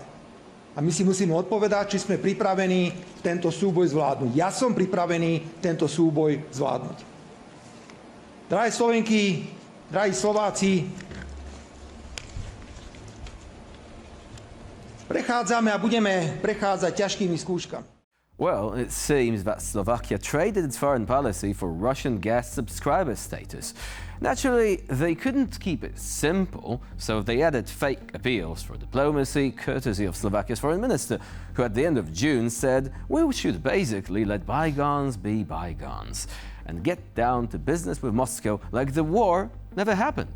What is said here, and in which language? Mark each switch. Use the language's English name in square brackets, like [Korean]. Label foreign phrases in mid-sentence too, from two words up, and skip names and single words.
[Slovak] A my si musíme odpovedať, či sme pripravení tento súboj zvládnuť. Ja som pripravený tento súboj zvládnuť. Drahé Slovenky, drahí Slováci, prechádzame a budeme prechádzať ťažkými skúškami. [English] Well, it seems that Slovakia traded its foreign policy for Russian gas subscriber status. Naturally, they couldn't keep it simple, so they added fake appeals for diplomacy, courtesy of Slovakia's foreign minister, who at the end of June said, "We should basically let bygones be bygones and get down to business with Moscow like the war never happened."